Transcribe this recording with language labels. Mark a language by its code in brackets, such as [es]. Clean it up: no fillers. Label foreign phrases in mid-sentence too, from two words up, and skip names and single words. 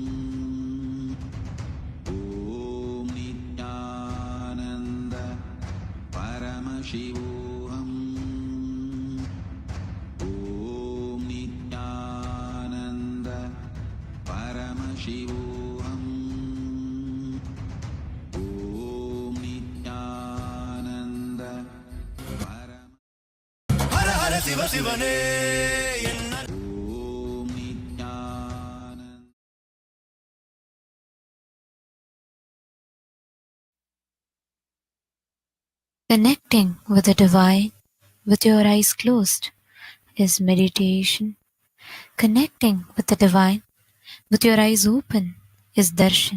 [sa] ॐ नित्यानन्द परमशिवोहम्. ॐ नित्यानन्द परमशिवोहम्. ॐ नित्यानन्द [ta] ஹர ஹர சிவ சிவனே [sa] ॐ नित्यानन्द. [en] Connecting with the divine with your eyes closed is meditation. Connecting with the divine with your eyes open is darshan.